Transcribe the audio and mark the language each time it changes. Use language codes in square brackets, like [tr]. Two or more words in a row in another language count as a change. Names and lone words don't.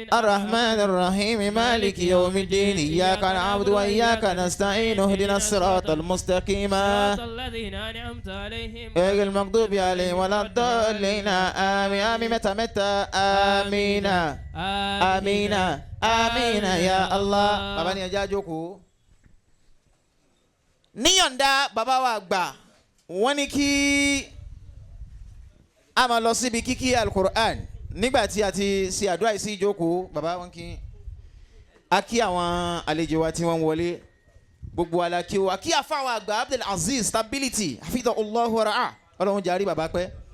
[ar] الرحمن الرحيم مالك يوم الدين إياك نعبد وإياك نستعين اهدنا الصراط المستقيم صراط الذين أنعمت عليهم غير المغضوب عليهم ولا الضالين آمين آمين متى متى آمين آمين آمين يا الله [yo] bàbá ni ẹ jẹ́ á jókòó níyọ̀ǹda bàbá wa àgbà wọ́n ní kí a máa lọ síbi kíkí alukur'an nígbà tí a ti ṣe àdúrà sí ìjókòó bàbá wọn kí a kí àwọn àlejò wa tí wọ́n wọlé gbogbo alákí wa kí àfáwọn àgbà Abdul Aziz stability [ar] حفظه الله ورعاه [yo] ọlọ́run jàrí bàbá pẹ́